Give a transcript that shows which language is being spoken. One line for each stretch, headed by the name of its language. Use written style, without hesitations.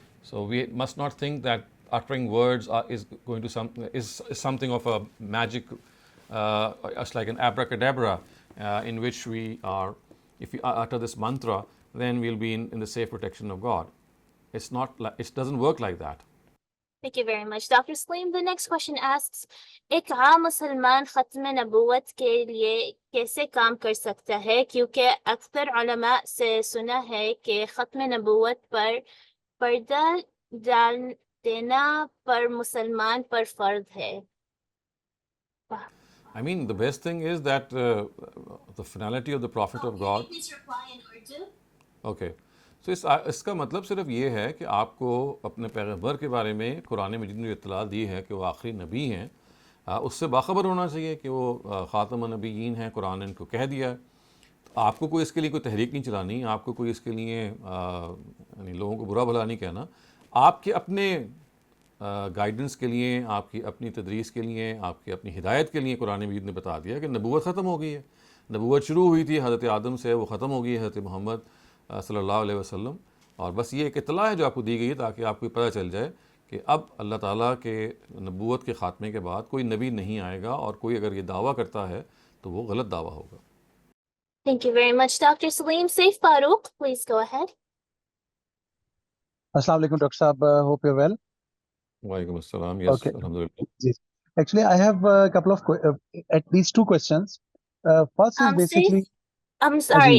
English: So we must not think that uttering words is something of a magic, it's like an abracadabra, in which we are, if we utter this mantra, then we'll be in the safe protection of God. It's not like, it doesn't work like that. Thank you very much, Dr. Saleem. The next question asks,
Hindi: एक आम मुसलमान खत्म नबूवत के लिए कैसे काम कर सकता है, क्योंकि अक्सर उलमा से सुना है कि खत्म नबूवत पर पर्दा डाल देना पर मुसलमान पर फर्ज है.
English: The best thing is that the finality of the Prophet of God. Please reply in Urdu. Okay.
Hindi: So इसका मतलब सिर्फ ये है कि आपको अपने पैगंबर के बारे में कुरान मजीद में इत्तला दी है कि वो आखिरी नबी हैं, उससे बाखबर होना चाहिए कि वो ख़ातमुन नबिय्यीन हैं, कुरान ने इनको कह दिया है. तो आपको कोई इसके लिए कोई तहरीक नहीं चलानी, आपको कोई इसके लिए लोगों को बुरा भला नहीं कहना. आपके अपने गाइडेंस के लिए, आपकी अपनी तदरीस के लिए, आपकी अपनी हिदायत के लिए कुरान मजीद ने बता दिया कि नबूवत ख़त्म हो गई है. नबूवत शुरू हुई थी हज़रत आदम से, वो ख़त्म हो गई हज़रत मोहम्मद सल्लल्लाहु अलैहि वसल्लम। और बस ये एक इत्तला है जो आपको दी गई है ताकि आपको पता चल जाए कि अब अल्लाह ताला के नबूवत के ख़ात्मे के बाद कोई नबी नहीं आएगा, और कोई अगर ये दावा करता है तो वो गलत दावा होगा।
English: Thank you very much, Dr. Saleem. Saif Farouk, please go ahead. Assalamu alaikum, Dr. Saab. Hope you're well.
Hindi: वालेकुम अस्सलाम। Yes,
English: Okay. alhamdulillah. Yes. Actually, I have a couple of at least two questions. First is Saif, basically. I'm sorry,